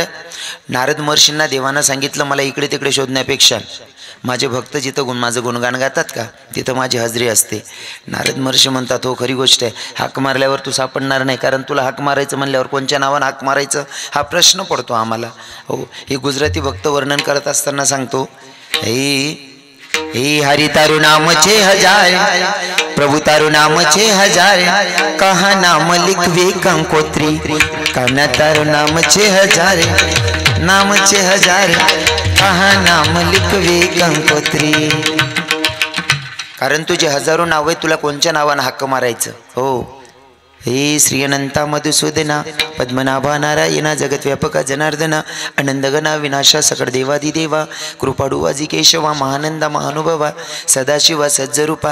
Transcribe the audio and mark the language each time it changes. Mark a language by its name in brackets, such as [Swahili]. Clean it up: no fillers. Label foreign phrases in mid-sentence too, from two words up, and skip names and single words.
[Marathi] नारद महर्षींना देवानं सांगितलं, मला इकडे तिकडे शोधण्यापेक्षा माझे भक्त जिथं माझं गुणगान गातात का तिथं माझी हजेरी असते. नारद महर्षी म्हणतात, हो खरी गोष्ट आहे, हाक मारल्यावर तू सापडणार नाही, कारण तुला हाक मारायचं म्हणल्यावर कोणत्या नावानं हाक मारायचं हा प्रश्न पडतो आम्हाला. हो, हे गुजराती भक्त वर्णन करत असताना सांगतो, [Gujarati] હે હરિ તારું નામ છે હજાર, પ્રભુ તારું નામ છે હજાર, કહા નામ લિખવે કંકોત્રી, કાના તારું નામ છે હજાર, નામ છે હજાર, કહા નામ લિખવે કંકોત્રી. [Marathi] कारण तुझे हजारो नाव आहे, तुला कोणत्या नावानं हक्क मारायचं. हो, हे श्री अनंता मधुसूदना पद्मनाभा नारायणा जगद्व्यापका जनार्दना आनंदगना विनाशा सकळ देवादिदेवा कृपाडू वाजी केशवा महानंदा महानुभवा सदाशिवा सज्जरूपा.